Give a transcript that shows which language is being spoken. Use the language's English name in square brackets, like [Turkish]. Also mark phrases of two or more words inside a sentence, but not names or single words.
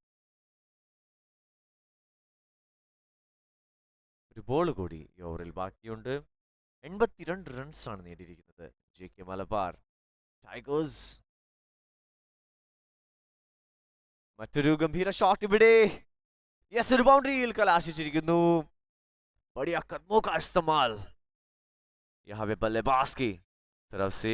[Malayalam] ഒരു ബോൾ കൂടി ഈ ഓവറിൽ ബാക്കിയുണ്ട്. 82 റൺസാണ് നേടിയിരിക്കുന്നത് JK മലബാർ ടൈഗേഴ്സ്. മറ്റൊരു ഗംഭീര ഷോട്ട് ഇവിടെ. യെസ്, ഒരു ബൗണ്ടറിയിൽ കലാശിച്ചിരിക്കുന്നു. [Hindi] बढ़िया कदमों का इस्तेमाल यहाँ पे बल्लेबाज की तरफ से.